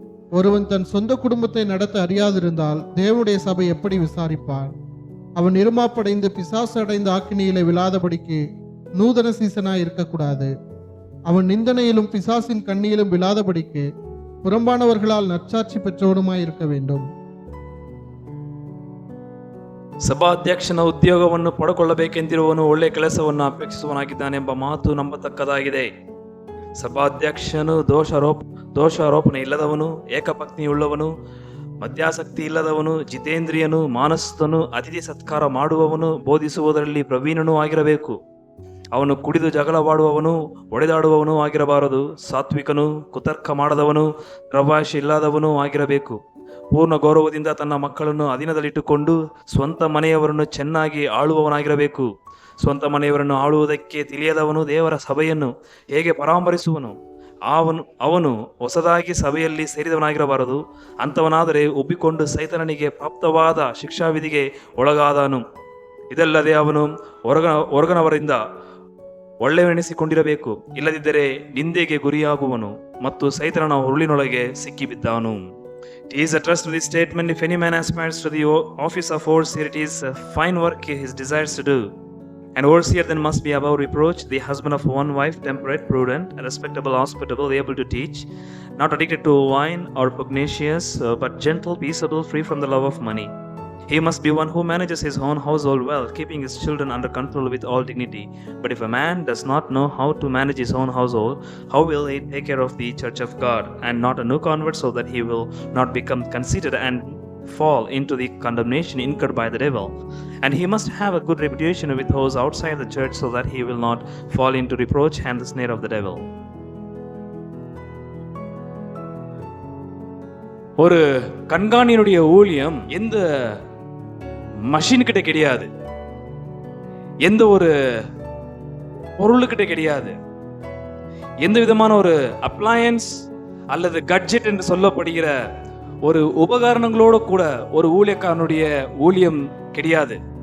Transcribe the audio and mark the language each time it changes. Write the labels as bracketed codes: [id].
[ta] ஒருவன் தன் சொந்த குடும்பத்தை நடத்த அறியாதிருந்தால் தேவனுடைய சபை எப்படி விசாரிப்பார்? அவன் இருமாப்படைந்து பிசாசு அடைந்த ஆக்கினியிலே விழாதபடிக்கு நூதன சீசனாய் இருக்கக்கூடாது. அவன் நிந்தனையிலும் பிசாசின் கண்ணியிலும் விழாதபடிக்கு புறம்பானவர்களால் நற்சாட்சி பெற்றவனுமாய் இருக்க வேண்டும். [kn] ಸಭಾಧ್ಯಕ್ಷನ ಉದ್ಯೋಗವನ್ನು ಪಡೆದುಕೊಳ್ಳಬೇಕೆಂದಿರುವವನು ಒಳ್ಳೆ ಕೆಲಸವನ್ನು ಅಪೇಕ್ಷಿಸುವನಾಗಿದ್ದಾನೆಂಬ ಮಾತು ನಂಬತಕ್ಕದಾಗಿದೆ. ಸಭಾಧ್ಯಕ್ಷನು ದೋಷಾರೋಪಣೆ ಇಲ್ಲದವನು, ಏಕಪತ್ನಿಯುಳ್ಳವನು, ಮದ್ಯಾಸಕ್ತಿ ಇಲ್ಲದವನು, ಜಿತೇಂದ್ರಿಯನು, ಮಾನಸ್ಥನು, ಅತಿಥಿ ಸತ್ಕಾರ ಮಾಡುವವನು, ಬೋಧಿಸುವುದರಲ್ಲಿ ಪ್ರವೀಣನೂ ಆಗಿರಬೇಕು. ಅವನು ಕುಡಿದು ಜಗಳವಾಡುವವನು, ಒಡೆದಾಡುವವನು ಆಗಿರಬಾರದು. ಸಾತ್ವಿಕನು, ಕುತರ್ಕ ಮಾಡದವನು, ಪ್ರವಾಶ ಇಲ್ಲದವನು ಆಗಿರಬೇಕು. ಪೂರ್ಣ ಗೌರವದಿಂದ ತನ್ನ ಮಕ್ಕಳನ್ನು ಅಧೀನದಲ್ಲಿಟ್ಟುಕೊಂಡು ಸ್ವಂತ ಮನೆಯವರನ್ನು ಚೆನ್ನಾಗಿ ಆಳುವವನಾಗಿರಬೇಕು. ಸ್ವಂತ ಮನೆಯವರನ್ನು ಆಳುವುದಕ್ಕೆ ತಿಳಿಯದವನು ದೇವರ ಸಭೆಯನ್ನು ಹೇಗೆ ಪರಾಮರಿಸುವನು? ಅವನು ಹೊಸದಾಗಿ ಸಭೆಯಲ್ಲಿ ಸೇರಿದವನಾಗಿರಬಾರದು. ಅಂಥವನಾದರೆ ಉಬ್ಬಿಕೊಂಡು ಸೈತನನಿಗೆ ಪ್ರಾಪ್ತವಾದ ಶಿಕ್ಷಾವಿಧಿಗೆ ಒಳಗಾದನು. ಇದಲ್ಲದೆ ಅವನು ಹೊರಗನವರಿಂದ ಒಳ್ಳೆಯವೆನಿಸಿಕೊಂಡಿರಬೇಕು, ಇಲ್ಲದಿದ್ದರೆ ನಿಂದೆಗೆ ಗುರಿಯಾಗುವನು ಮತ್ತು ಸೈತನನ ಹುರುಳಿನೊಳಗೆ ಸಿಕ್ಕಿಬಿದ್ದಾನು. [en] It is a trustworthy statement. If any man aspires to the office of overseer, it is a fine work he desires to do. An overseer then must be above reproach, the husband of one wife, temperate, prudent, respectable, hospitable, able to teach, not addicted to wine or pugnacious, but gentle, peaceable, free from the love of money. He must be one who manages his own household well, keeping his children under control with all dignity. But if a man does not know how to manage his own household, how will he take care of the church of God, and not a new convert, so that he will not become conceited and fall into the condemnation incurred by the devil? And he must have a good reputation with those outside the church, so that he will not fall into reproach and the snare of the devil. [ta] ஒரு கண்காணியினுடைய ஊழியம் எந்த machine கிட்ட கிடையாது, எந்த ஒரு பொருளுக்கிட்ட கிடையாது, எந்த விதமான ஒரு அப்ளையன்ஸ் அல்லது கட்ஜெட் என்று சொல்லப்படுகிற ஒரு உபகரணங்களோடு கூட ஒரு ஊழியக்காரனுடைய ஊழியம் கிடையாது.